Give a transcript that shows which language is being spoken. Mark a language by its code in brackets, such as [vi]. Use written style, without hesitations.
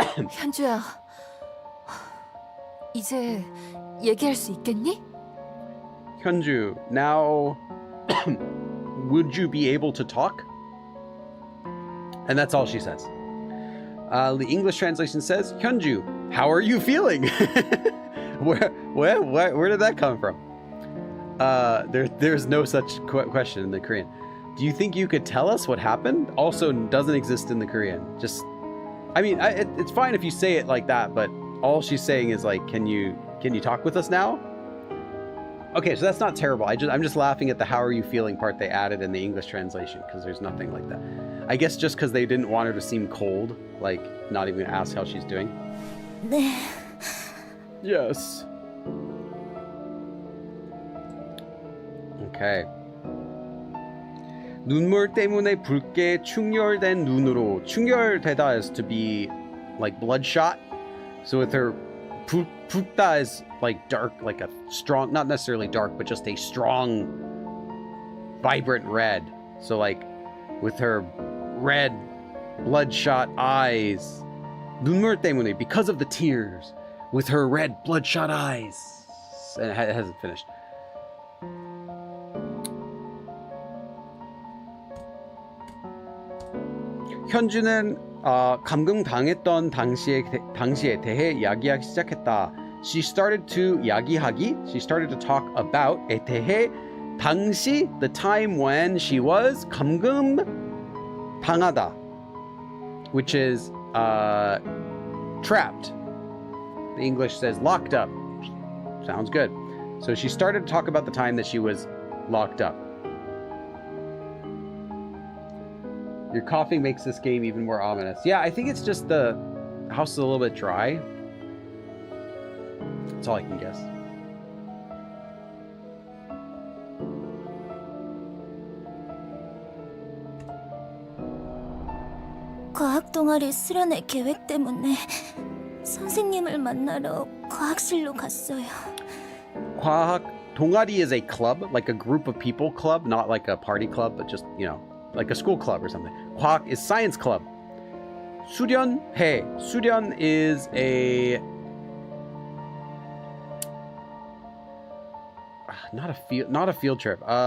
[ko] 현주야, 이제 얘기할 수 있겠니? [en] Hyunju, now would you be able to talk? And that's all she says. The English translation says, Hyunju, how are you feeling? Where did that come from? There's no such question in the Korean. Do you think you could tell us what happened? Also doesn't exist in the Korean. Just, I mean, it's fine if you say it like that, but all she's saying is like, can you talk with us now? Okay, so that's not terrible. I'm just laughing at the how are you feeling part they added in the English translation, because there's nothing like that. I guess just because they didn't want her to seem cold, like not even ask how she's doing. [ko] 네. [en] Yes. Okay. [ko] 눈물 때문에 붉게 충혈된 눈으로. [en] 충혈되다 is to be like bloodshot. So with her 붉다 is like dark, like a strong, not necessarily dark, but just a strong, vibrant red. So like with her red, bloodshot eyes. [ko] 눈물 때문에, [en] because of the tears. With her red, bloodshot eyes. And it hasn't finished. [ko] 현주는 감금당했던 당시에 대해 이야기하기 시작했다. [en] She started to talk about [ko] 에 대해 당시, [en] the time when she was 감금당하다, which is trapped. The English says locked up. Sounds good. So she started to talk about the time that she was locked up. Your coughing makes this game even more ominous. Yeah, I think it's just the house is a little bit dry. That's all I can guess. [ko] 과학 동아리 수련회 계획 때문에 선생님을 만나러 과학실로 갔어요. 과학 동아리 [en] is a club, like a group of people club, not like a party club, but just, you know, like a school club or something. 과학 is science club. [ko] 수련회. [en] 수련 is a not a field trip.